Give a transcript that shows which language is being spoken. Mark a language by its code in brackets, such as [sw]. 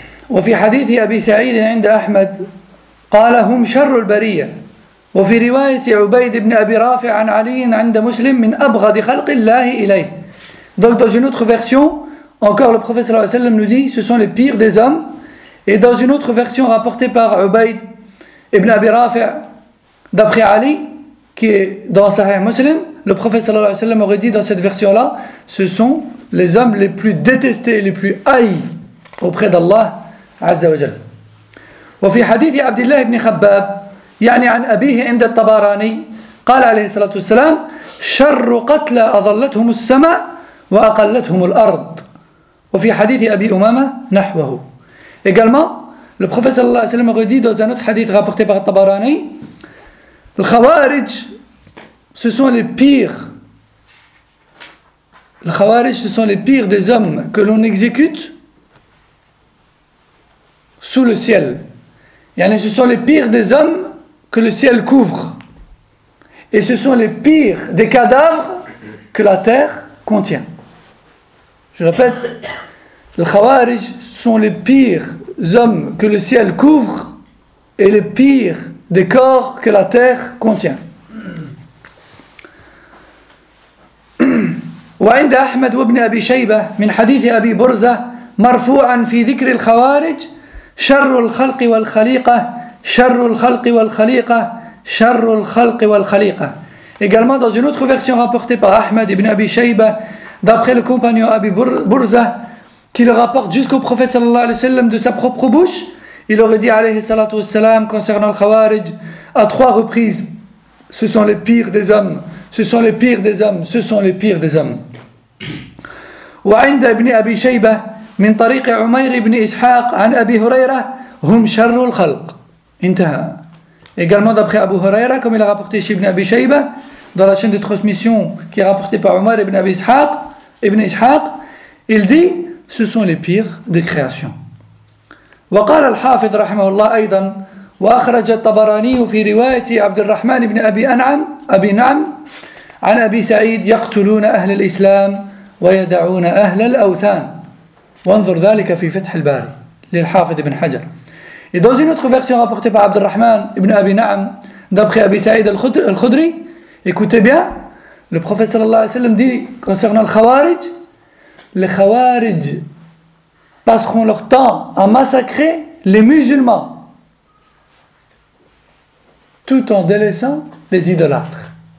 [ar] وفي حديث أبي سعيد عند أحمد قال هم شر البرية وفي رواية عبيد بن أبي رافع عن علي عند مسلم من أبغض خلق الله إليه. [fr] Donc dans une autre version encore le prophète sallallahu alayhi wa sallam nous dit ce sont les pires des hommes, et dans une autre version rapportée par Ubayd ibn Abi Rafi' d'après Ali qui est dans Sahih Muslim, le prophète sallallahu alayhi wa sallam aurait dit dans cette version là ce sont les hommes les plus détestés et les plus haïs auprès d'Allah عز وجل. [ar] وفي حديث عبد الله بن خباب يعني عن أبيه عند الطبراني قال عليه الصلاة والسلام شر قتلى أظلتهم السماء وأقلتهم الأرض. وفي حديث أبي أمامة نحوه. [fr] Également le prophète صلى الله عليه وسلم aurait dit dans un autre hadith rapporté par الطبراني, les khawarij ce sont les pires, les khawarij ce sont les pires des hommes que l'on exécute sous le ciel. Yani, ce sont les pires des hommes que le ciel couvre. Et ce sont les pires des cadavres que la terre contient. Je répète, les Khawarij sont les pires hommes que le ciel couvre et les pires des corps que la terre contient. [ar] وعند أحمد وابن أبي شيبة من حديث أبي برزة مرفوعا في ذكر الخوارج شر الخلق والخليقة شر الخلق والخليقة شر الخلق والخليقة. [fr] Également dans une autre version rapportée par Ahmed ibn Abi Shayba d'après le compagnon Abi Burza qui le rapporte jusqu'au prophète sallallahu alayhi wa sallam de sa propre bouche, il aurait dit alayhi salatu wa salam concernant le khawarij à trois reprises: ce sont les pires des hommes, ce sont les pires des hommes, ce sont les pires des hommes. [ar] وعند ابن أبي شيبة من طريق عمير بن إسحاق عن أبي هريرة هم شر الخلق انتهى. [fr] Également d'après Abu Huraira, comme il a rapporté chez Ibn Abi Shayba dans la chaîne de transmission qui est rapportée par Umar ibn Abi Ishaq, Ibn Ishaq, il dit ce sont les pires des créations. [ar] وقال الحافظ رحمه الله أيضا وأخرج الطبراني في رواية عبد الرحمن بن أبي أنعم أبي نعم عن أبي سعيد يقتلون أهل الإسلام ويدعون أهل الأوثان. وانظر ذلك في فتح الباري للحافظ ابن حجر. [fr] Et dans une autre version rapportée par Abdurrahman ibn Abi Na'am d'après Abi Saïd al-Khudri, écoutez bien, le prophète sallallahu alayhi wa sallam dit concernant les khawarij passeront leur temps à massacrer les musulmans tout en délaissant les idolâtres.